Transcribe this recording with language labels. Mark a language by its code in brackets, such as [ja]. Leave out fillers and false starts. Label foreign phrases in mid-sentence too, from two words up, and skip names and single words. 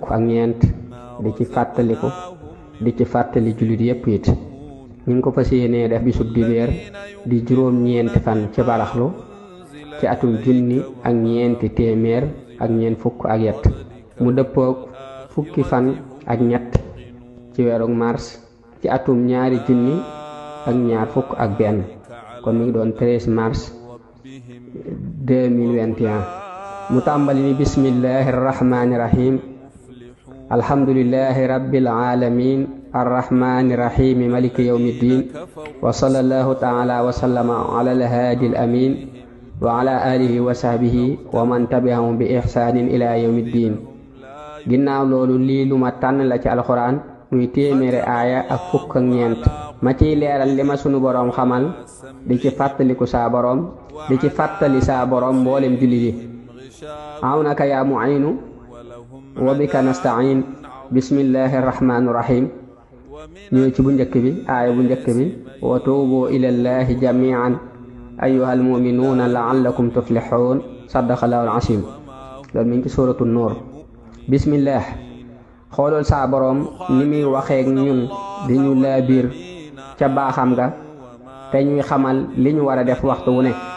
[wo] ak ñeent di ci fàttaliku di ci fàttali jullit yépp it ñu ngi ko fas yéene def bisub dibéer di juróom-ñeenti fan ci baraxlu ci atum junni ak ñeenti téeméer ak ñeent fukk ak yett mu dëppook fukki fan ak ñett ci weeru mars ci atum ñaari junni ak ñaar fukk ak benn kon mi ngi doon 13 mars 2021 mu tàmbali ni [ar] بسم الله الرحمن الرحيم الحمد لله رب العالمين الرحمن الرحيم مالك يوم الدين وصلى الله تعالى وسلم على الهادي الأمين وعلى آله وصحبه ومن تبعهم بإحسان إلى يوم الدين [wo] ginnaaw loolu lii lu ma tànn la ci alxuraan muy téeméeri aaya ak fukk ak ñeent ma ciy leeral li ma sunu boroom xamal di ci fàttaliku saa boroom di ci fàttali saa boroom mboolem julli yi [ar] عونك يا معين وبك نستعين بسم الله الرحمن الرحيم [wo] ñëw ci bu njëkk bi aaya bu njëkk bi [ar] وتوبوا إلى الله جميعا أيها المؤمنون لعلكم تفلحون صدق الله العظيم [wo] loolu mi ngi ci suuratu nuur bismillah xoolal saa boroom ni muy waxeek ñun di ñu laabiir ca baaxam ga te ñuy xamal li ñu war a def waxtu wu ne